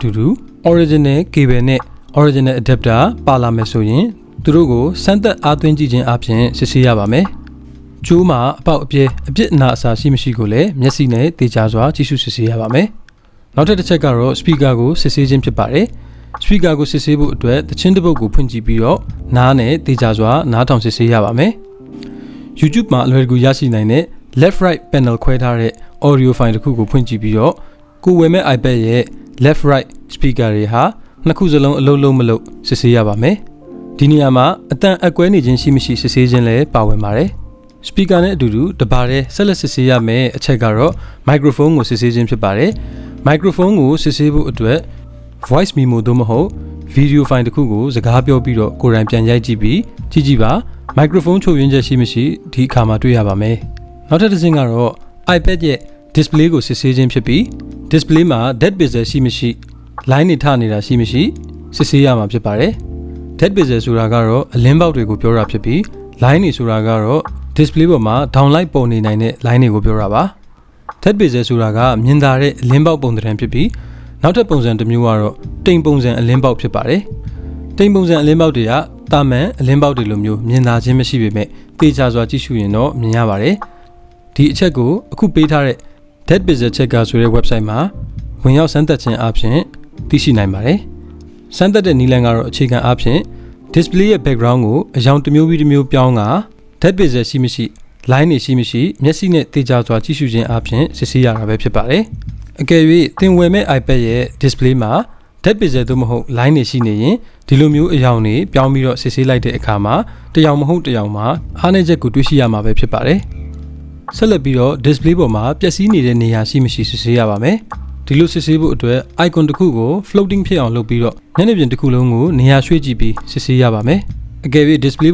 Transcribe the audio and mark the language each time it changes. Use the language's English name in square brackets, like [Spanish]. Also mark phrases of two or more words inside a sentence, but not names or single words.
[Burmese] တူတူ [English] original cable [Burmese] နဲ့ [English] original adapter [Burmese] ပါလာမယ်ဆိုရင်သူတို့ကိုစမ်းသပ်အားသွင်းကြည့်ခြင်းအပြင်စစ်ဆေးရပါမယ်ကျိုးမှာအပေါက်အပြဲအပြစ်အနာအဆာရှိမရှိကိုလည်းမျက်စိနဲ့သေချာစွာကြည့်ရှုစစ်ဆေးရပါမယ်နောက်ထပ်တစ်ချက်ကတော့ speaker ကိုစစ်ဆေးခြင်းဖြစ်ပါတယ် speaker ကိုစစ်ဆေးဖို့အတွက်သချင်းတစ်ပုဒ်ကိုဖွင့်ကြည့်ပြီးတော့နားနဲ့သေချာစွာနားထောင်စစ်ဆေးရပါမယ် YouTube မှာအလွယ်တကူရရှိနိုင်တဲ့ [English] left right panel [Burmese] ခွဲထားတဲ့ [English] audio file [Burmese] တစ်ခုကိုဖွင့်ကြည့်ပြီးတော့ကိုဝယ်မဲ့ iPad ရဲ့ [English] left right speaker [Burmese] တွေဟာနှစ်ခုစလုံးအလုံးလုံးမလို့စစ်ဆေးရပါမယ်ဒီနေရာမှာအတန်အကွဲနေခြင်းရှိမရှိစစ်ဆေးခြင်းလည်းပါဝင်ပါတယ် speaker နဲ့အတူတူတပါးတည်းဆက်လက်စစ်ဆေးရမယ့်အချက် ကတော့ microphone ကိုစစ်ဆေးခြင်းဖြစ်ပါတယ် microphone ကိုစစ်ဆေးဖို့အတွက် [English] voice memo [Burmese] သို့မဟုတ် [English] video file [Burmese] တစ်ခုကိုစကားပြောပြီးတော့ကိုယ်တိုင်ပြန်ရိုက်ကြည့်ပြီးကြ ည့်ပါ microphone ချို့ယွင်းချက်ရှိမရှိဒီအခါမှာတွေ့ရပါမယ်နောက်ထပ်တစ်ဆင့်ကတော့ iPad ရဲ့ display ကိုစစ်ဆေးခြင်းဖြစ်ပြီး display မှာ [English] dead bezel [Burmese] ရှိမရှိ line တွေထနေတာရှိမရှိစစ်ဆေးရမှာဖြစ်ပါတယ် [English] dead bezel [Burmese] ဆိုတာကတော့အလင်းပေါက်တွေကိုပြောတာဖြစ်ပြီး line တွေဆိုတာကတော့ display ပေါ်မှာ downlight ပုံနေနိုင်တဲ့ line တွေကိုပြောတာပါ [English] dead bezel [Burmese] ဆိုတာကမြင်သာတဲ့အလင်းပေါက်ပုံသဏ္ဍာန်ဖြစ်ပြီးနောက်ထပ်ပုံစံတစ်မျိုးကတော့တိမ်ပုံစံအလင်းပေါက်ဖြစ်ပါတယ်တိမ်ပုံစံအလင်းပေါက်တွေကတာမန် အလင်းပေါက်တွေလိုမျိုးမြင်သာခြင်းမရှိပေမဲ့သေချာစွာကြည့်ရှုရင်တော့မြင်ရပါတယ်ဒီအချက်ကိုအခုပေးထားတဲ့ [English] dead bezel checker [Burmese] ဆိုတဲ့ website မှာဝင်ရောက်စမ်းသပ်ခြင်းအပြင်သိရှိနိုင်ပါတယ်စမ်းသပ်တဲ့နည်းလမ်းကတော့အခြေခံအားဖြင့် display ရဲ့ background ကိုအရောင်တစ်မျိုးပြီးတစ်မျိုးပြောင်းက [English] dead bezel [Burmese] ရှိမရှိ line တွေရှိမရှိမျက်စိနဲ့သေချာစွာကြည့်ရှုခြင်းအပြင်စစ်ဆေးရတာပဲဖြစ်ပါတယ်အကယ်၍သင်ဝယ်မဲ့ iPad ရဲ့ display မှာ [English] dead bezel [Burmese] သို့မဟုတ် line တွေရှိနေရင်ဒီလိုမျိုးအရောင်တွေပြောင်းပြီးတော့စစ်ဆေးလိုက်တဲ့အခါမှာတရောင်မဟုတ်တရောင်မှာအားနည်းချက်ကိုတွေ့ရှိရမှာပဲဖြစ်ပါတယ်ဆက်လက်ပြီးတော့ display ပေါ်မှာပျက်စီးနေတဲ့နေရာရှိမရှိစစ်ဆေးရပါမယ်ဒီလိုစစ်ဆေးဖို့အတွက် icon တစ်ခုကို floating ဖြစ်အောင်လုပ်ပြီးတော့မျက်နှာပြင်တစ်ခုလုံးကိုနေရာရွှေ့ကြည့်ပြီးစစ်ဆေးရပါမယ်အကယ်၍ display